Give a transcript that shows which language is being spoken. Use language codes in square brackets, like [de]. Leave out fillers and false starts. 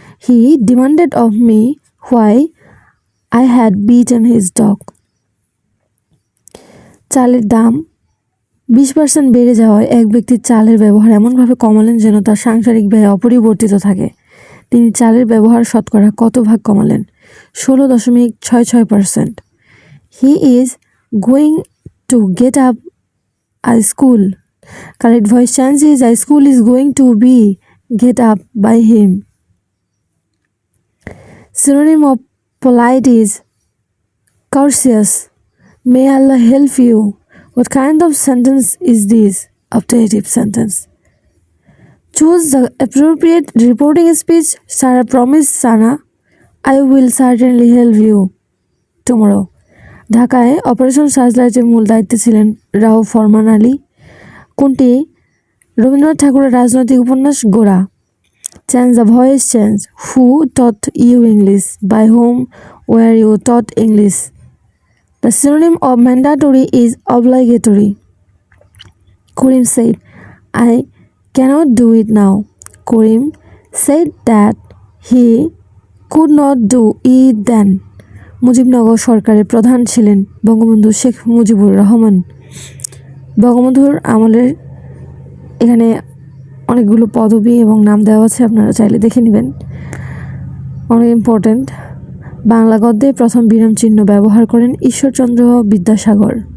[en] He demanded of me why I had beaten his dog. [bn] চালের দাম 20% বেড়ে যাওয়ায় এক ব্যক্তি চালের ব্যবহার এমনভাবে কমালেন যেন তার সাংসারিক ব্যয় অপরিবর্তিত থাকে। তিনি চালের ব্যবহার শতকরা কত ভাগ কমালেন? 16.66%। [en] He is going to get up a school. Correct voice change is a school is going to be get up by him. Synonym of polite is courteous. May Allah help you. What kind of sentence is this? Optative sentence. Choose the appropriate reporting speech. Sarah promised Sana, I will certainly help you tomorrow. [bn] ঢাকায় operation সার্চলাইটের মূল দায়িত্বে ছিলেন রাও ফরমান আলী। কোনটি রবীন্দ্রনাথ ঠাকুরের রাজনৈতিক উপন্যাস? [en] Gora. Change the voice change. Who taught you English? By whom were you taught English? The synonym of mandatory is obligatory. Karim said, I cannot do it now. Karim said that he could not do it then. [bn] Mujibnagar সরকারের প্রধান ছিলেন বঙ্গবন্ধু শেখ মুজিবুর রহমান। বঙ্গবন্ধুর আমলের এখানে অনেকগুলো পদবি এবং নাম দেওয়া আছে, আপনারা চাইলে দেখে নেবেন। অনেক ইম্পর্ট্যান্ট। বাংলা গদ্যে প্রথম বিরাম চিহ্ন ব্যবহার করেন ঈশ্বরচন্দ্র বিদ্যাসাগর।